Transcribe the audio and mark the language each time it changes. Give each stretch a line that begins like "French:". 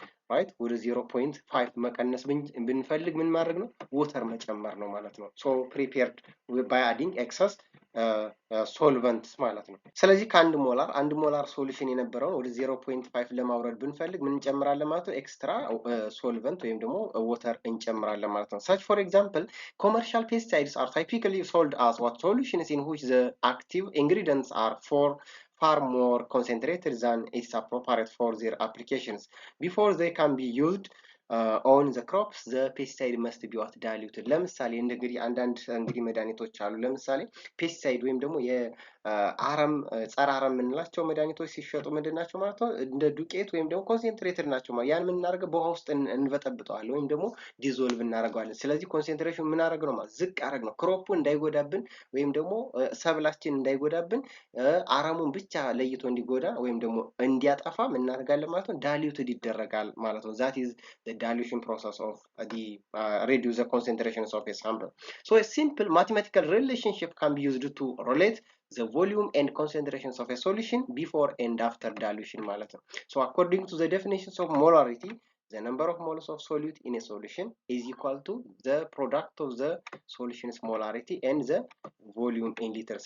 Amharic: right ወደ 0.5 መቀነስ ብንፈልግ ምን ማድረግ ነው ወተር መጨመር ነው ማለት ነው።
English: so prepared by adding excess solvents
Amharic: ማለት ነው። ስለዚህ ከአንድ ሞላር ሶሉሽን የነበረውን ወደ 0.5 ለማውረድ ብንፈልግ ምን እንጨምራለን ማለት ነው ኤክስትራ ሶልቨንት ወይም ደግሞ ወተር እንጨምራለን ማለት ነው።
English: such for example commercial pesticides are typically sold as what solutions in which the active ingredients are far more concentrated than is appropriate for their applications. Before they can be used on the crops, the pesticide must be what diluted.
Amharic: ለምሳሌ እንግዲህ አንዳንድ እንግዲህ መድኃኒቶች አሉ። ለምሳሌ ፔስቲሳይድ ወይም ደግሞ የአረም ጸረ አረም የምንላቸው መድኃኒቶች ሲሸጡ ምንድናቸው ማለት ነው እንደ ዱቄት ወይም ደግሞ ኮንሰንትሬትድ ናቸው ማለት ያን ምን እናደርገው በውሃ ውስጥ እንበጠብጠዋለን ወይም ደግሞ ዲዞልቭ እናደርገዋለን። ስለዚህ ኮንሰንትሬሽን ምን አደረግ ነው ማለት ዝቅ አደረግ ነው ክሮፑ እንዳይጎዳብን ወይም ደግሞ ሰብላችን እንዳይጎዳብን አረሙን ብቻ ለይቶ እንዲጎዳ ወይም ደግሞ እንዲያጠፋ ምን እናደርጋለን ማለት ነው ዳይሉትድ ይደረጋል ማለት ነው።
English: that is the dilution process of the reduce the concentrations of a sample. So a simple mathematical relationship can be used to relate the volume and concentrations of a solution before and after dilution
Amharic: ማለት ነው።
English: So according to the definitions of molarity the number of moles of solute in a solution is equal to the product of the solution's molarity and the volume in liters.